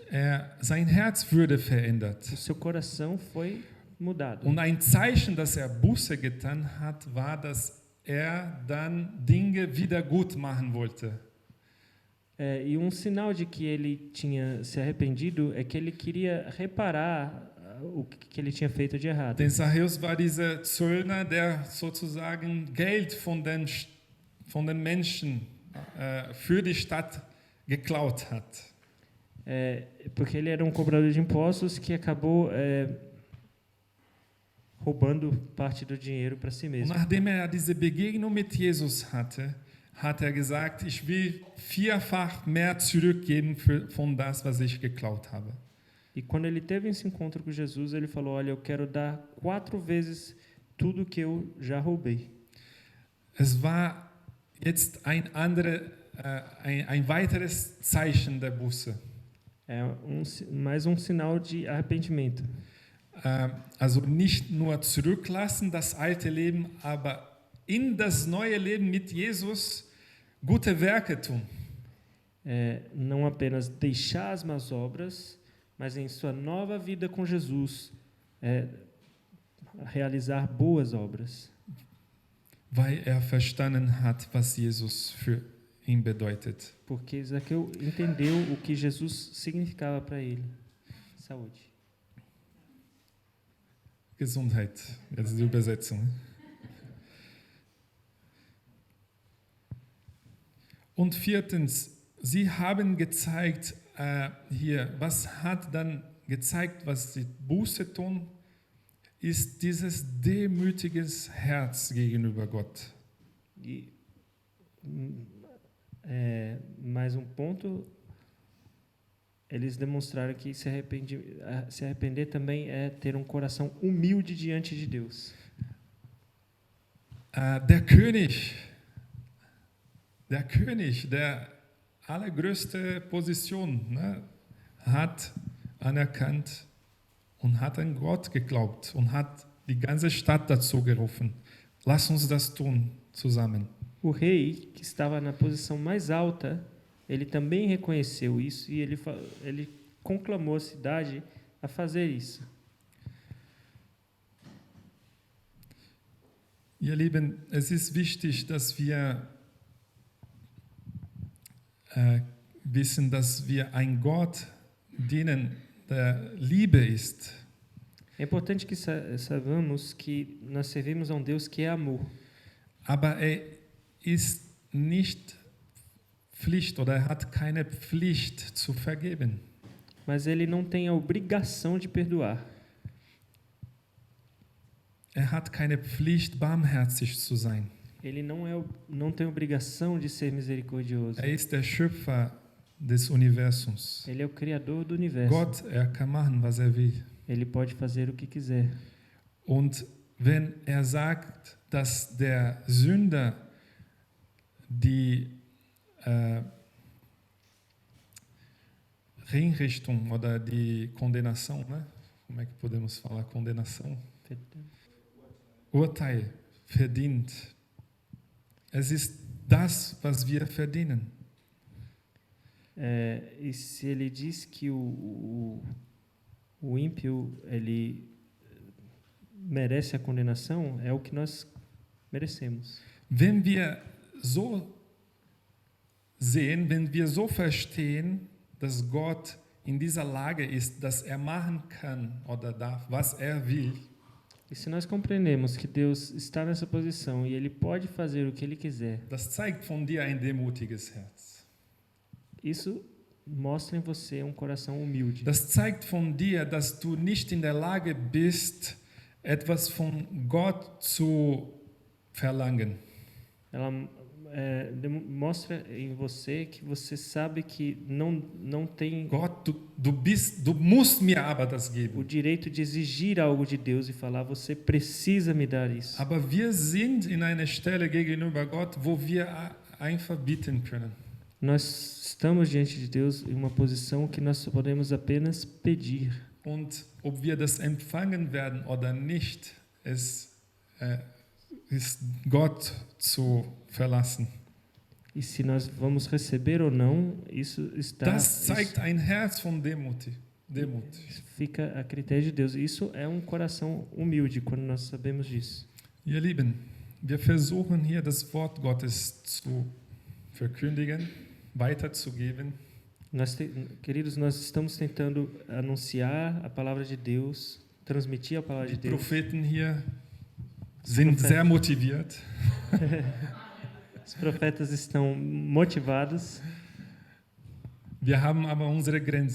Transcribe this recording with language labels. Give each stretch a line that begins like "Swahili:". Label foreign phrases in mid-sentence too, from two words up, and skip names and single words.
German: Sein Herz wurde verändert.
Portuguese: O seu coração foi mudado.
German: Und ein Zeichen, dass Buße getan hat, war, dass dann Dinge wieder gut machen wollte.
Portuguese: E um sinal de que ele tinha se arrependido é que ele queria reparar o que ele tinha feito de errado.
German: Denn Zachäus war dieser Zöllner, der sozusagen Geld von den Menschen für die Stadt geklaut hat.
Portuguese: Porque ele era um cobrador de impostos que acabou roubando parte do dinheiro para si mesmo.
German: Und nachdem diese Begegnung mit Jesus hatte, hat gesagt, ich will 4-fach mehr zurückgeben von das, was ich geklaut habe.
Portuguese: E quando ele teve esse encontro com Jesus, ele falou, olha, eu quero dar 4 vezes tudo que eu já roubei.
German: Es war jetzt ein weiteres Zeichen der Buße.
Portuguese: Mais um sinal de arrependimento.
German: Also nicht nur zurücklassen das alte Leben, aber in das neue Leben mit Jesus gute Werke tun.
Portuguese: Não apenas deixar as más obras, mas em sua nova vida com Jesus, realizar boas obras.
German: weil er verstanden hat, was Jesus für ihn bedeutet.
Portuguese: Porque Zaqueu entendeu o que Jesus significava para ele. Saúde.
German: Gesundheit, jetzt die Übersetzung. Und viertens, sie haben gezeigt, hier, was hat dann gezeigt, was sie Buße tun, ist dieses demütiges Herz gegenüber Gott.
Portuguese: E mais um ponto, eles demonstraram que se arrepender também é ter um coração humilde diante de Deus.
German: Der König, der allergrößte Position, ne, hat anerkannt und hat an Gott geglaubt und hat die ganze Stadt dazu gerufen. Lass uns das tun zusammen.
Portuguese: O rei, que estava na posição mais alta, ele também reconheceu isso e ele conclamou a cidade a fazer isso.
German: Ihr Lieben, es ist wichtig, dass wir wissen, dass wir einen Gott dienen, der Liebe ist.
Portuguese: É importante que saibamos que nós servimos a um Deus que é amor.
German: Aber er ist nicht Pflicht oder er hat keine Pflicht zu vergeben.
Portuguese: Mas ele não tem a obrigação de perdoar.
German: Er hat keine Pflicht, barmherzig zu sein.
Portuguese: Ele não tem obrigação de ser misericordioso.
German: Er ist der Schöpfer des Universums.
Portuguese: Ele é o criador do universo.
German: Gott, er kann machen, was er will.
Portuguese: Ele pode fazer o que quiser.
German: Und wenn er sagt, dass der Sünder die Hinrichtung oder die Kondennação,
Portuguese: né? Como é que podemos falar condenação?
German: Urteil verdient. Es ist das, was wir verdienen.
Portuguese: E se ele diz que o ímpio ele merece a condenação, é o que nós merecemos.
German: Wenn wir so sehen, wenn wir so verstehen, dass Gott in dieser Lage ist, dass er machen kann oder darf, was er will,
Portuguese: E se nós compreendemos que Deus está nessa posição e Ele pode fazer o que Ele quiser,
German: das zeigt von dir ein demutiges Herz.
Portuguese: isso mostra em você um coração humilde.
German: Das zeigt von dir, dass du nicht in der Lage bist, etwas von Gott zu verlangen.
Portuguese: Ela mostra em você que você sabe que não tem
German: Gott, du musst mir aber das
Portuguese: o
German: geben.
Portuguese: direito de exigir algo de Deus e falar, você precisa me dar isso.
German: Aber wir sind in einer Stelle gegenüber Gott, wo wir einfach bitten können.
Portuguese: Nós estamos diante de Deus em uma posição que nós só podemos apenas pedir.
German: Und ob wir das empfangen werden oder nicht, es ist Gott zu verlassen.
Portuguese: E se nós vamos receber ou não, isso
German: Das zeigt ein Herz von Demut.
Portuguese: fica a critério de Deus. Isso é um coração humilde quando nós sabemos disso.
German: Ihr Lieben, wir versuchen hier das Wort Gottes zu verkündigen, weiterzugeben.
Portuguese: Queridos, nós estamos tentando anunciar a palavra de Deus, transmitir a palavra de
German: Die
Portuguese: Deus.
German: Propheten hier sind sehr motiviert.
Portuguese: Os profetas estão motivados,
German: Wir haben aber unsere Grenze.